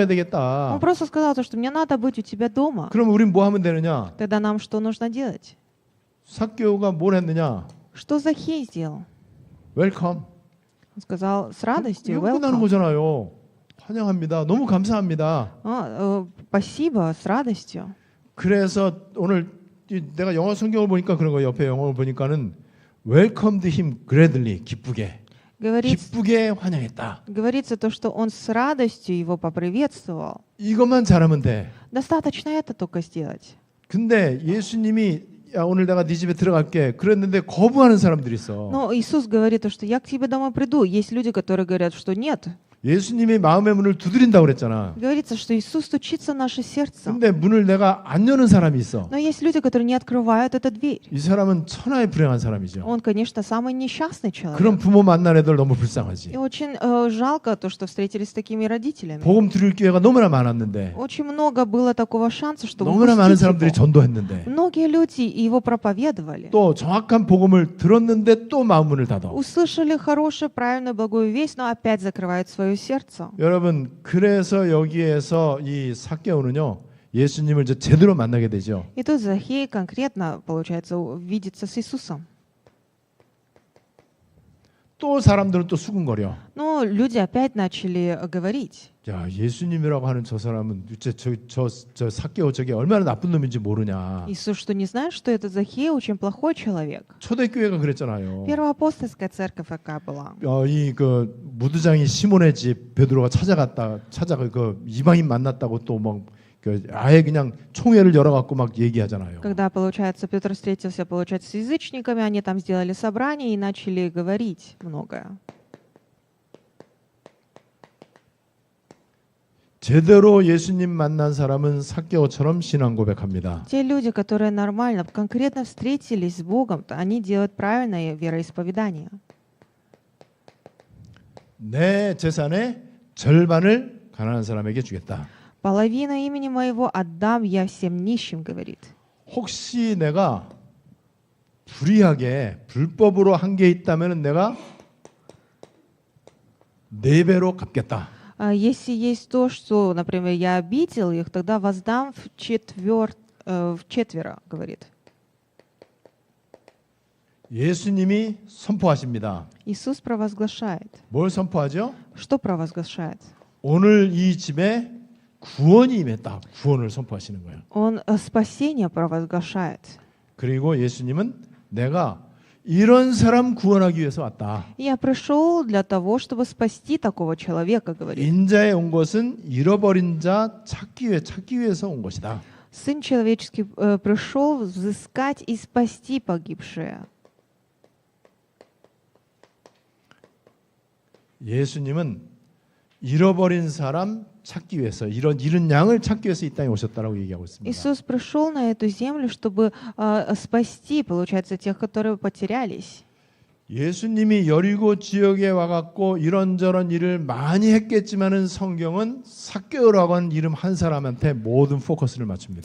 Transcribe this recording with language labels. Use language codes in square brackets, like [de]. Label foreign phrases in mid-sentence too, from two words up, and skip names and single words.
[ru] Он [ko] 되겠다. [ru] просто сказал, то, что мне надо быть у тебя дома. [ko] 그럼 우린 뭐 하면 되느냐? [ru] Тогда нам что нужно делать? [ko] 삭개오가 뭘 했느냐? [ru] Что Захей сделал? [ko] 웰컴. [ru] Он сказал с радостью, [ko] 이거 끝나는 [ru] welcome. [ko] 거잖아요. 환영합니다. 너무 감사합니다. [ru] Спасибо, с радостью. [ko] 그래서 오늘 내가 영어 성경을 보니까 그런 거 옆에 영어를 보니까는 [en] welcomed him gladly [ko] 기쁘게 기쁘게 환영했다. [ru] Говорится то, что он с радостью его поприветствовал. [ko] 이것만 잘하면 돼. [ru] Достаточно это только сделать. [ko] 근데 예수님이 야 오늘 내가 네 집에 들어갈게 그랬는데 거부하는 사람들이 있어. [ru] Но Иисус говорит, что я к тебе домой приду. Есть люди, которые говорят, что нет. [ko] 예수님이 마음의 문을 두드린다고 그랬잖아. [ru] Говорится, что Иисус стучится в наше сердце. [ko] 근데 문을 내가 안 여는 사람이 있어. [ru] Но есть люди, которые не открывают эту дверь. [ko] 이 사람은 천하의 불행한 사람이죠. [ru] Он, конечно, самый несчастный человек. [ko] 그런 부모 만난 애들 너무 불쌍하지. [ru] И очень жалко то, что встретились с такими родителями. [ko] 복음 들을 기회가 너무나 많았는데 [ru] Очень много было такого шанса, чтобы [ko] 너무나 많은 [ru] упустить [ko] 사람들이 [ru] его. [ko] 전도했는데 [ru] Многие люди его проповедовали. [ko] 또 정확한 복음을 들었는데 또 마음 문을 닫아. [ru] Услышали хорошую, правильную, благую весть, но опять закрывают свое сердце. [ko] 여러분 그래서 여기에서 이 삭개오는요 예수님을 이제 제대로 만나게 되죠. [ru] И тут Захей конкретно, получается, видится с Иисусом. [ko] 또 사람들은 또 수군거려. [ru] Но люди опять начали говорить. [ko] 야 예수님이라고 하는 저 사람은 저 삭개오 저게 얼마나 나쁜 놈인지 모르냐. [ru] Иисус что, не знает, что этот Захей очень плохой человек? [ko] 초대교회가 그랬잖아요. [ru] Первоапостольская церковь какая была? [ko] 이 그 무드장이 시몬의 집 베드로가 찾아가 그 이방인 만났다고 또 막 그 아예 그냥 총회를 열어갖고 막 얘기하잖아요. [ru] Когда, получается, Петр встретился, получается, с язычниками, они там сделали собрание и начали говорить многое. [ko] 제대로 예수님 만난 사람은 삭개오처럼 신앙 고백합니다. [ru] Те люди, которые нормально, конкретно встретились с Богом, они делают правильное вероисповедание. [ko] 내 재산의 절반을 가난한 사람에게 주겠다. [ru] Половину имени моего отдам я всем нищим, говорит. [ko] 혹시 내가 불의하게 불법으로 한 게 있다면 내가 4배로 갚겠다. [ru] Если есть то, что, например, я обидел их, тогда воздам вчетверо, говорит. [ko] 예수님이 선포하십니다. [ru] Иисус провозглашает. [ko] 뭘 선포하죠? [ru] Что провозглашает? [ko] 오늘 이 집에 구원이 임했다. 구원을 선포하시는 거예요. [ru] Он спасение провозглашает. [ko] 그리고 예수님은 내가 이런 사람 구원하기 위해서 왔다. [ru] Я пришел для того, чтобы спасти такого человека, говорит. [ko] 인자에 온 것은 잃어버린 자 찾기 위해서 온 것이다. [ru] Сын человеческий пришел взыскать и спасти погибшие. [ko] 예수님은 잃어버린 사람 찾기 위해서 잃은 양을 찾기 위해서 이 땅에 오셨다라고 얘기하고 있습니다. [ru] Иисус пришел на эту землю, чтобы спасти, получается, тех, которые потерялись. [ko] 예수님이 여리고 지역에 와갖고 이런저런 일을 많이 했겠지만은 성경은 삭개오라고 하는 이름 한 사람한테 모든 포커스를 맞춥니다.